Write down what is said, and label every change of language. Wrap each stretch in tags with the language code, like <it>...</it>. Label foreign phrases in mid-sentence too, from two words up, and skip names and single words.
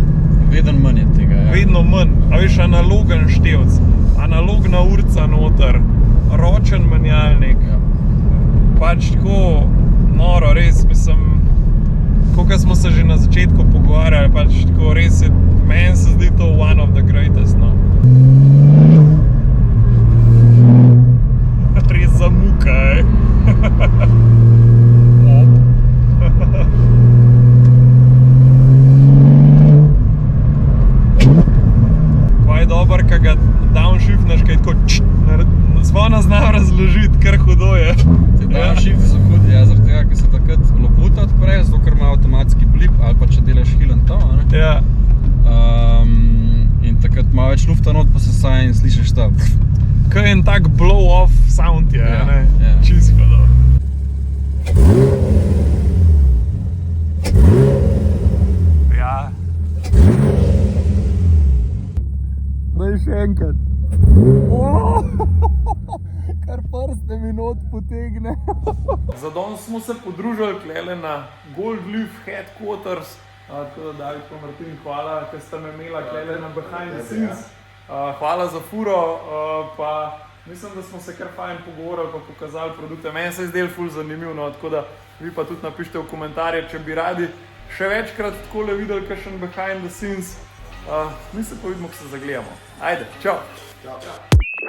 <sl>Vedno manj je tega, ja. Vedno manj. A veš, analogen števc, analogna urca noter, ročen menjalnik. Pač tako noro, res, mislim, koliko smo se že na začetku pogovarjali, pač tako res je, meni se zdi to</sl> <en>one of the greatest,</en> <sl>no. Res zamuka, Kaj je dober, ka ga downshiftneš, kaj tako zvona znam razložiti, kar hudo je. Downshifti so hudi, ja, zaradi tega, ker se takrat loputa odpre, zato ker ima avtomatski blip, ali pa če delaš</sl> <en>hill and tow,</en> <sl>Ja. In takrat ima več lufta not, pa se saja in slišiš ta. Kaj je en tak</sl> <en>blow-off sound</en> <sl>je, Ja. Čisto hudo. Ja. Daj še enkrat. Kar prste mi not potegne. Za danes smo se podružili tlele na Gold Leaf Headquarters. Tako da, David pa Martin, hvala, ker ste me imela tlele na</sl> <en>behind the scenes.</en> <sl>Hvala za furo, pa mislim, da smo se kar fajn pogovorili pa pokazali produkte. Meni se je zdelo ful zanimivo, no, tako da vi pa tudi napišite v komentarje, če bi radi še večkrat takole videli kakšen</sl> <en>behind the scenes.</en> <sl>Mi se pa vidimo, ko se zagledamo. Ajde, čau!</sl>